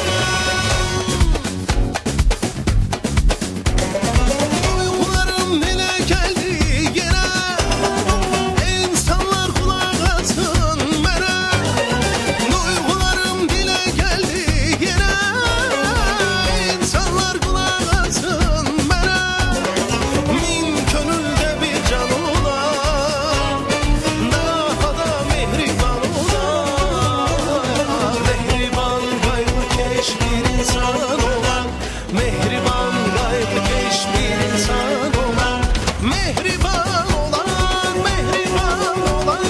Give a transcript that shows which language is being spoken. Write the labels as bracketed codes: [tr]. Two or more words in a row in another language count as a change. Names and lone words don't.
[tr] Duygularım dile geldi yine. İnsanlar kulak asın bana. Duygularım dile geldi yine. İnsanlar kulak asın bana. [az] Min könülde bir can olan. Daha da mehriban olan. Mehriban gayrıkeş bir insan olan. Mehriban gayrıkeş bir insan olan. Mehriban olan, mehriban olan.